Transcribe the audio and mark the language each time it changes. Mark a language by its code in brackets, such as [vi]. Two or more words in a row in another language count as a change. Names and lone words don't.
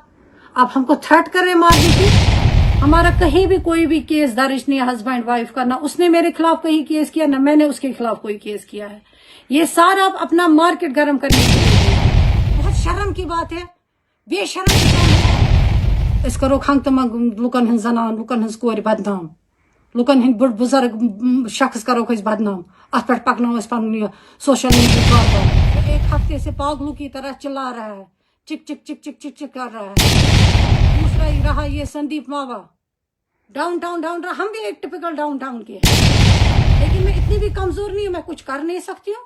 [hi] आप हमको थ्रेट कर रहे हैं मारने की। हमारा कहीं भी कोई भी केस दर्ज नहीं है [en] husband wife [hi] का, ना उसने मेरे खिलाफ कहीं केस किया ना मैंने उसके खिलाफ कोई केस किया है। ये सारा आप अपना मार्केट गर्म करने के लिए, बहुत शर्म की बात है, बेशर्म है। [ks] इस करो खंग तम लुकन हन जनान लुकन हन कोर बदनाम, लुकन हन बुढ़ बुजुर्ग शख्स करो बदनाम, अत पे पकनो पन [en] social media [ks] पर। [hi] एक हफ्ते से पागलों की तरह चिल्ला रहा है, चिक चिक चिक चिक चिक चिक कर रहा है। दूसरा ही रहा ये संदीप मावा, [en] down town [hi] रहा। हम भी एक टिपिकल [en] down town [hi] के हैं, लेकिन मैं इतनी भी कमजोर नहीं हूँ, मैं कुछ कर नहीं सकती हूँ।